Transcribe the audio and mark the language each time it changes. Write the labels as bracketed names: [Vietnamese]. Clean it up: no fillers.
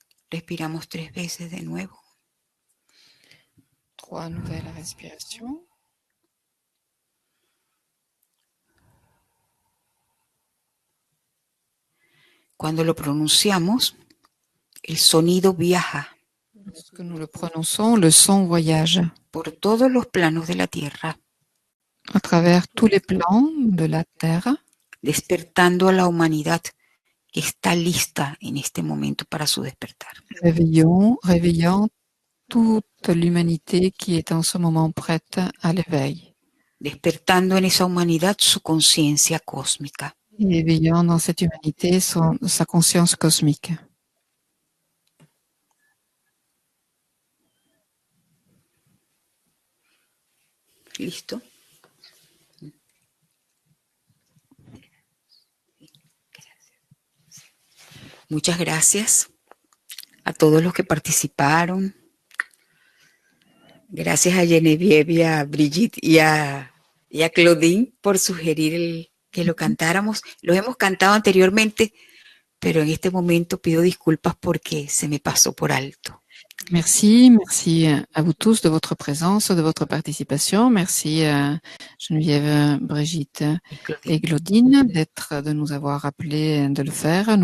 [Spanish] Respiramos 3 veces de nuevo. [French] 3 nouvelles respirations. [Spanish] Cuando lo pronunciamos, el sonido viaja [French] Lorsque nous le prononçons, le son voyage [Spanish] por todos los planos de la Tierra, [French] à travers tous les plans de la Terre, [Spanish] despertando a la humanidad que está lista en este momento para su despertar. [French] réveillant toute l'humanité qui est en ce moment prête à l'éveil. [Spanish] Despertando en esa humanidad su conciencia cósmica. [French] Et éveillant dans cette humanité sa conscience cosmique. [Spanish] ¿Listo? Muchas gracias a todos los que participaron. Gracias a Genevieve, y a Brigitte y a Claudine por sugerir que lo cantáramos. Lo hemos cantado anteriormente, pero en este momento pido disculpas porque se me pasó por alto. [French] Merci à vous tous de votre présence, de votre participation. Merci à Geneviève, Brigitte et Claudine de nous avoir rappelé de le faire.